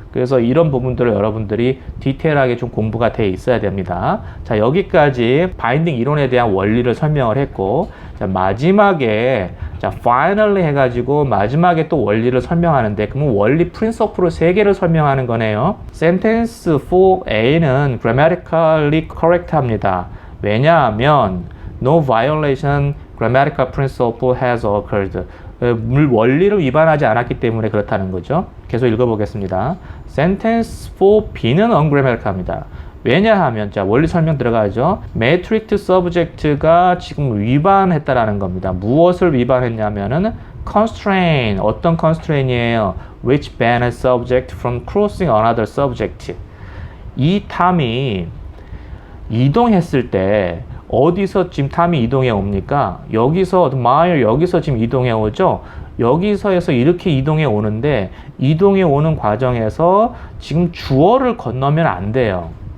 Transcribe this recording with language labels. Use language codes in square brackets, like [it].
[ko] 그래서 이런 부분들을 여러분들이 디테일하게 좀 공부가 돼 있어야 됩니다. 자, 여기까지 바인딩 이론에 대한 원리를 설명을 했고, 자, 마지막에 finally 해가지고 마지막에 또 원리를 설명하는데, 그러면 원리 프린서플을 3개를 설명하는 거네요. [en] sentence for A는 grammatically correct [ko] 합니다. 왜냐하면 [en] no violation grammatical principle has occurred. [ko] 원리를 위반하지 않았기 때문에 그렇다는 거죠. 계속 읽어보겠습니다. [en] sentence for B는 ungrammatical합니다. [ko] 왜냐하면, 자, 원리 설명 들어가죠. matrix subject가 지금 위반했다라는 겁니다. 무엇을 위반했냐면은 constraint, 어떤 constraint이에요? [en] which ban a subject from crossing another subject. [ko] 이 탐이 이동했을 때 어디서 지금 탐이 이동해 옵니까? 여기서 mile, 여기서 지금 이동해 오죠. 여기서에서 이렇게 이동해 오는데, 이동해 오는 과정에서 지금 주어를 건너면 안 돼요.